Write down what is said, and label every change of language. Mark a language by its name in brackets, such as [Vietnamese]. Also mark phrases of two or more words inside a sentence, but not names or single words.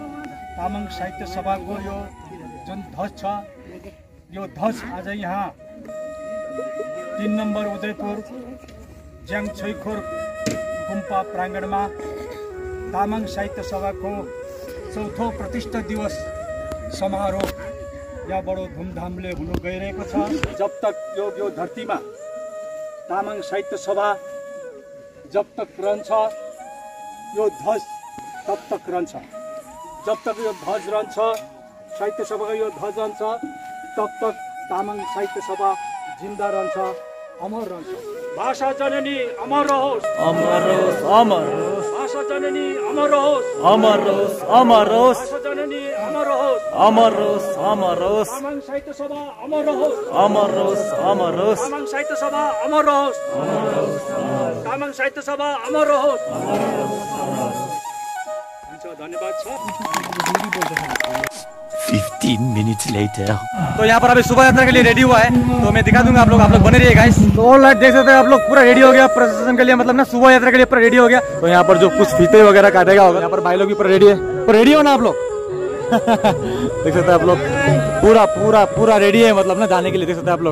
[Nepali] तामाङ साहित्य सभाको यो जुन ध्वज छ, यो ध्वज आज यहाँ 3 नम्बर उदयपुर ज्याङछैखोर गुम्पा प्राङ्गणमा तामाङ साहित्य सभाको चौथो प्रतिष्ठा दिवस समारोह यहाँ बडो धुमधामले हुन गइरहेको छ। [Hindi] जब तक [Nepali] यो धरतीमा तामाङ साहित्य सभा जब तक रहन्छ, यो ध्वज [Hindi] तब तक [Nepali] रहन्छ। [Hindi] जब तक [Nepali] यो ध्वज रहन्छ, साहित्य सभाको यो ध्वज रहन्छ [Hindi] तब तक [Nepali] तामाङ साहित्य सभा जिन्दा रहन्छ, अमर रहन्छ। भाषा जननी अमर रहोस्, अमर रहोस्, अमर रहोस्। भाषा जननी अमर रहोस्, अमर रहोस्, अमर रहोस्। भाषा जननी अमर रहोस्, अमर रहोस्, अमर रहोस्। तामाङ साहित्य सभा अमर रहोस्, अमर रहोस्, अमर रहोस्। तामाङ साहित्य सभा अमर रहोस्, तामाङ साहित्य सभा अमर रहोस्। हुन्छ, धन्यवाद छ। [English] 15 minutes later. [Hindi] तो यहाँ पर अभी शोभा यात्रा के लिए रेडी हुआ है, तो मैं दिखा दूंगा, आप लोग बने रहिए गाइस। तो ऑलराइट, देख सकते हैं आप लोग, पूरा रेडी हो गया प्रोसेशन के लिए, मतलब ना शोभा यात्रा के लिए पूरा रेडी हो गया। तो यहाँ पर जो कुछ फीते वगैरह काटेगा होगा, यहाँ पर भाई लोग भी पूरा रेडी है। तो रेडी हो ना आप लोग? देख सकते हैं आप लोग, पूरा पूरा पूरा रेडी है, मतलब ना जाने के लिए, देख सकते हैं आप लोग।